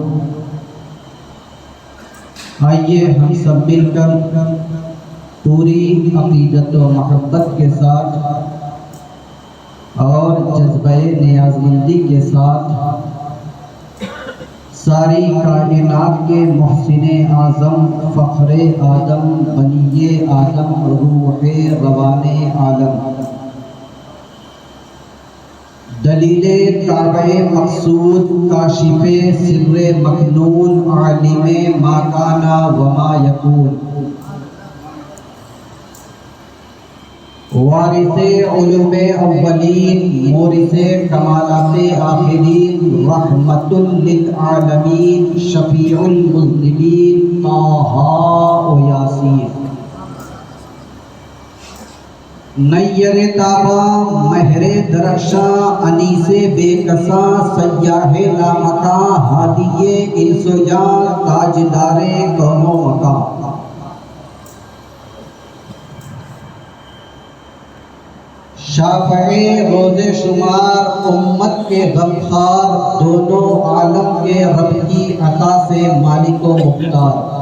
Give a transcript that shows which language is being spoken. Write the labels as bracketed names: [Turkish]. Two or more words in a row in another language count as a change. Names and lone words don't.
[Urdu] آئیے ہم سب مل کر پوری عقیدت و محبت کے ساتھ اور جذبہ نیازمندی کے ساتھ ساری کائنات کے محسن اعظم فخر آدم بنی آدم روح روان عالم دلیل تابع مقصود کاشف سر مکنون عالم [Arabic] ما کان و ما یکون [Urdu] وارث علوم اولین مورث کمالات آخرین [Arabic] رحمت للعالمین شفیع المذنبین [Urdu] طٰہٰ و یاسین نیر تاباں مہر درخشاں انیس بے کساں سیاہ لامکاں ہادی انس و جاں تاجدار کون و مکاں شافع روز شمار امت کے غمخوار دونوں عالم کے رب کی عطا سے مالک و مختار